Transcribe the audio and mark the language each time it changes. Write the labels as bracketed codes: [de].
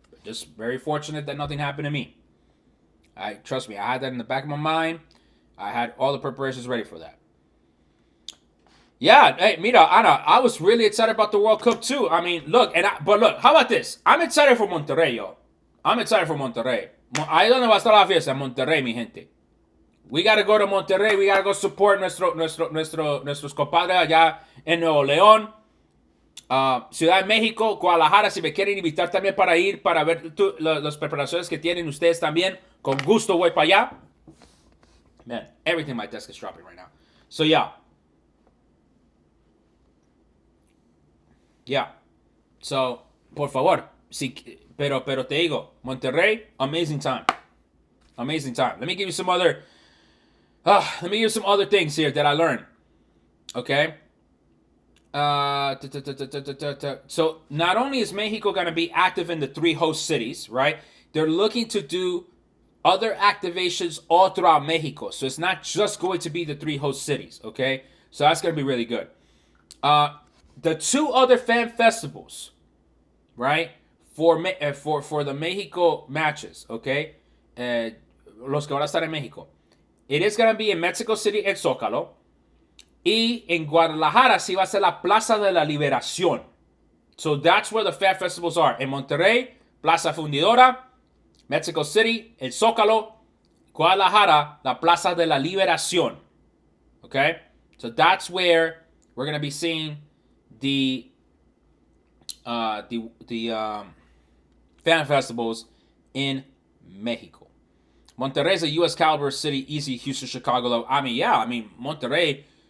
[en] Just very fortunate that nothing happened to me. Trust me, I had that in the back of my mind. I had all the preparations ready for that. Yeah, hey, mira, Ana, I was really excited about the World Cup too. I mean, look, but look, how about this? I'm excited for Monterrey, yo. I'm excited for Monterrey. [es] Ahí donde va a estar la fiesta, en Monterrey, mi gente. [en] We gotta go to Monterrey. We gotta go support [es] nuestros compadres allá en Nuevo León. Ciudad de México, Guadalajara, si me quieren invitar también para ir, para ver las preparaciones que tienen ustedes también, con gusto voy para allá. [en] Man, everything on my desk is dropping right now. So yeah. Yeah. So, [es] por favor, pero te digo, [en] Monterrey, amazing time. Amazing time. Let me give you some other things here that I learned. Okay? So not only is Mexico going to be active in the 3 host cities, right? They're looking to do other activations all throughout Mexico. So it's not just going to be the 3 host cities, okay? So that's going to be really good. The 2 other fan festivals, right? For the Mexico matches, okay? [es] Los que van a estar en Mexico. [en] It is going to be in Mexico City, El Zócalo. [es] Y en Guadalajara sí va a ser la Plaza de la Liberación. [en] So that's where the fan festivals are. [es] En Monterrey, Plaza Fundidora. Mexico City, El Zócalo. Guadalajara, la Plaza de la Liberación. [en] Okay? So that's where we're going to be seeing the fan festivals in Mexico. Monterrey is a U.S. caliber city, easy. Houston, Chicago, though. I mean, Monterrey.